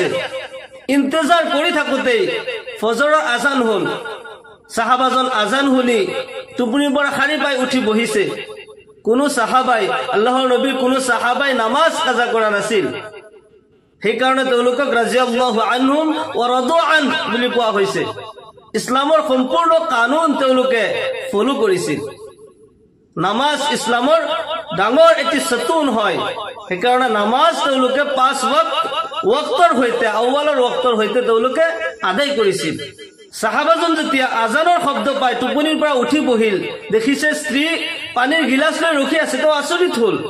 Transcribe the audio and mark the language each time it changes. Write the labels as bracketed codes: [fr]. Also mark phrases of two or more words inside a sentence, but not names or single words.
[as] ইন্তজাৰ কৰি থাকোতেই ফজৰৰ আজান হল সাহাবাজন আজান শুনি টোপনিৰ পৰা সাৰি পাই উঠি বহিছে কোনো সাহাবাই আল্লাহৰ নবী কোনো সাহাবাই নামাজ কাজা কৰা নাছিল সেই কাৰণে তেওঁলোকক [ar] رضي الله عنهم ورضوا عن [as] বুলি কোৱা হৈছে ইছলামৰ সম্পূৰ্ণ কানুন তেওঁলোকে ফলো কৰিছিল নামাজ ইছলামৰ ডাঙৰ এটি সতুন হয় সেই কাৰণে নামাজ তেওঁলোকে 5 ওয়াক্তৰ হৈতে আউৱালৰ ওয়াক্তৰ হৈতে তেওঁলোকে আদায় কৰিছিল সাহাবাজন যেতিয়া আজানৰ শব্দ পাই টোপনিৰ পৰা উঠি বহিল দেখিছে স্ত্ৰী পানীৰ গিলাচ লৈ ৰখি আছে তো আচৰিত হল